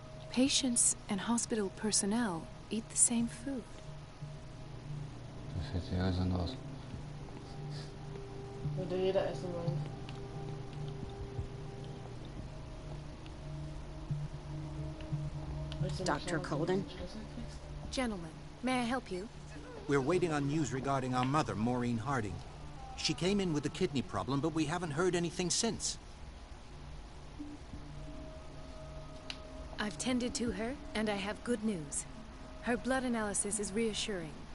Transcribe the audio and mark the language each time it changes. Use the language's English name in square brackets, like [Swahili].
[English] Patients and hospital personnel eat the same food. [German] Das sieht sehr eisern aus. Würde jeder essen wollen. [English] Dr. Colden? Gentlemen, may I help you? We're waiting on news regarding our mother, Maureen Harding. She came in with a kidney problem, but we haven't heard anything since. I've tended to her, and I have good news. Her blood analysis is reassuring.